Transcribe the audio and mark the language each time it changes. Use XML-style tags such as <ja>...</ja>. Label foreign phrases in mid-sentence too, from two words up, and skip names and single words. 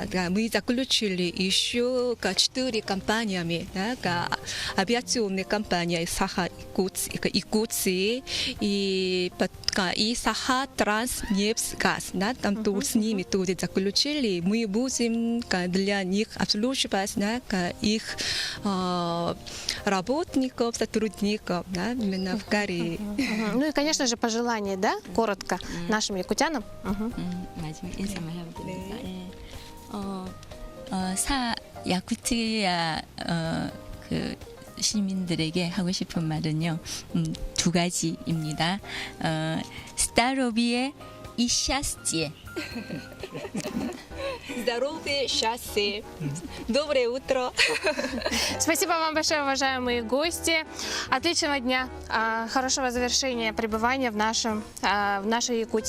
<ru>Мы заключили еще 4 компаниями, авиационные компании Саха Якутии и Саха Транснефтьгаз. Там тоже с ними тоже заключили. Мы будем для них обслуживать их работников, сотрудников именно в Корее. Ну и, конечно же, пожелания, коротко нашим якутянам.</ru> <ko>마지막 인사만 해보겠습니다. 사 야쿠티아 시민들에게 하고 싶은 말은요, 2가지입니다.</ko> <ru>스타로비의 и счастье. Здоровье, счастье. Доброе утро. Спасибо вам большое, уважаемые гости. Отличного дня, хорошего завершения пребывания в нашей Якутии.</ru>